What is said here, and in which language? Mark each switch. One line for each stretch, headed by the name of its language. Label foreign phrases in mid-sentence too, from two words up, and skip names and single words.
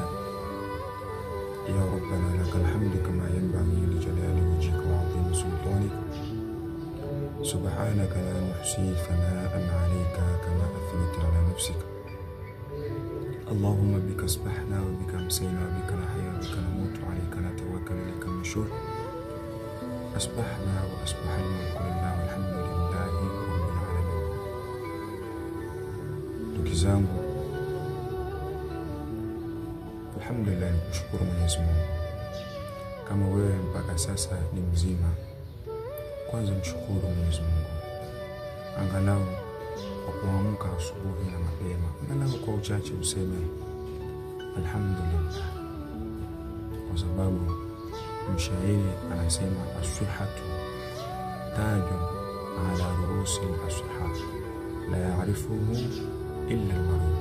Arabic: يا ربنا لك الحمد كما ينبغي لجلال وجهك وعظيم سلطانك، سبحانك لا نحصي ثناء عليك كما أثنيت على نفسك. اللهم بك اصبحنا وبك امسينا وبك نحيا وبك نموت وعليك نتوكل إليك النشور. أصبحنا وأصبح الملك لله والحمد لله رب العالمين.
Swahili: Ndugu zangu, alhamdulillah, ni kushukuru Mwenyezi Mungu. Kama wewe mpaka sasa ni mzima, kwanza mshukuru Mwenyezi Mungu, angalau kwa kuamka asubuhi na mapema, angalau kwa uchache useme alhamdulillah, kwa sababu mshairi anasema
Arabic: الصحة تاج على رؤوس الأصحاء لا يعرفه إلا المريض.